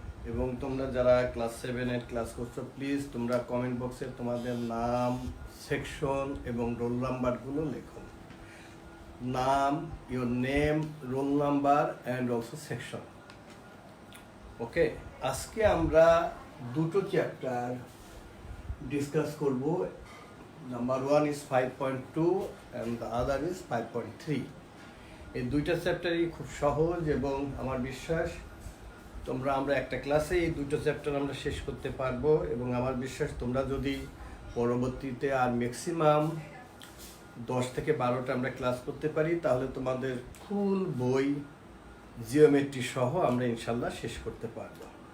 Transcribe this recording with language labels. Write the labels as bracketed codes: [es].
[bn] এবং তোমরা যারা ক্লাস 7-এর ক্লাস করছো, প্লিজ তোমরা কমেন্ট বক্সে তোমাদের নাম, সেকশন এবং রোল নাম্বারগুলো লেখো। [en] নাম, your name, roll number and also section. [bn] ওকে, আজকে আমরা দুটো চ্যাপ্টার ডিসকাস করব। [en] Number 1 is 5.2 and the other is 5.3. [bn] এই দুইটা চ্যাপ্টারই খুব সহজ এবং আমার বিশ্বাস আমরা একটা ক্লাসে এই দুটো চ্যাপ্টার আমরা শেষ করতে পারবো। এবং আমার বিশ্বাস তোমরা যদি পরবর্তীতে আর ম্যাক্সিমাম 10 থেকে 12টা আমরা ক্লাস করতে পারি, তাহলে তোমাদের ফুল বই জিওমেট্রি সহ আমরা ইনশাল্লাহ শেষ করতে পারবো।